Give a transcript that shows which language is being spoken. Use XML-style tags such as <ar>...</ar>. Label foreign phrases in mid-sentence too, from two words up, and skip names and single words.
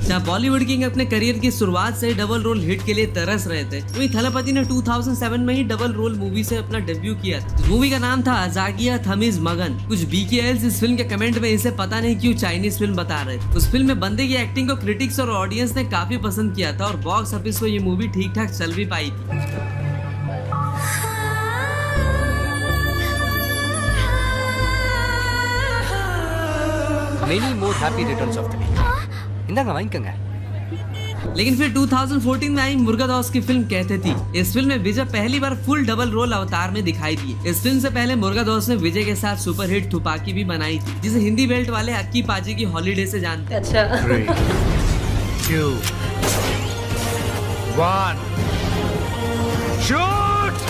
<hi>जहाँ बॉलीवुड किंग अपने करियर की शुरुआत से डबल रोल हिट के लिए तरस रहे थे, वहीं थलापति ने 2007 में ही डबल रोल मूवी से अपना डेब्यू किया था। मूवी का नाम था अजागिया थमिज मगन। कुछ BKLs इस फिल्म के कमेंट में इसे पता नहीं क्यों चाइनीज फिल्म बता रहे थे। उस फिल्म में बंदे की एक्टिंग को क्रिटिक्स और ऑडियंस ने काफी पसंद किया था और बॉक्स ऑफिस पर ये मूवी ठीक ठाक चल भी पाई थी।</hi> <en>Many more happy returns of the day.</en> <ta>இந்தாங்க வாங்கிக்கங்க.</ta> <hi>लेकिन फिर 2014 में आई मुर्गादास की फिल्म कहते थी। इस फिल्म में विजय पहली बार फुल डबल रोल अवतार में दिखाई दिए। इस फिल्म से पहले मुर्गादास ने विजय के साथ सुपरहिट थुपाकी भी बनाई थी, जिसे हिंदी बेल्ट वाले अक्की पाजी की हॉलीडे से जानते हैं। अच्छा</hi> <en>3, 2, 1, shoot!</en>